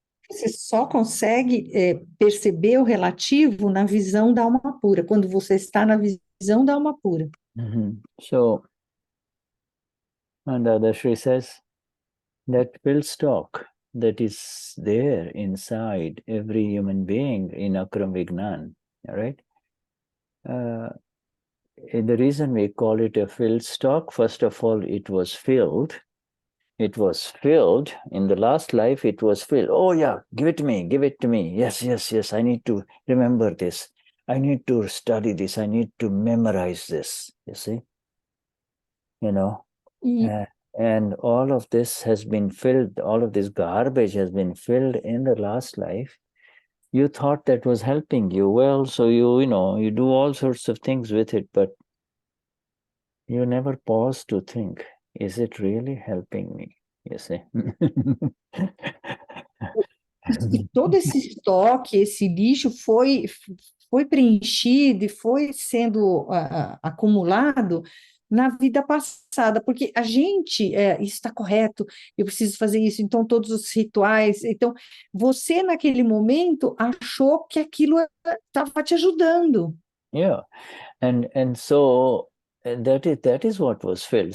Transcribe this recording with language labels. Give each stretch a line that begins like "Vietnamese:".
Portuguese: Você só consegue perceber o relativo na visão da alma pura, quando você está na visão da alma pura.
English: So, and Dadashri says that will stock that is there inside every human being in AKram Vignan, right? The reason we call it a filled stock, first of all, it was filled. It was filled. In the last life, it was filled. Oh, yeah, give it to me. Yes. I need to remember this. I need to study this. I need to memorize this. You see? And all of this has been filled. All of this garbage has been filled in the last life. You thought that was helping you. Well, so you do all sorts of things with it, but you never pause to think, is it really helping me? You see?
Portuguese: E todo esse estoque, esse lixo foi preenchido e foi sendo acumulado na vida passada, porque a gente, isso está correto, eu preciso fazer isso, então todos os rituais, então você naquele momento achou que aquilo estava te ajudando.
English: Yeah, and so that is what was filled.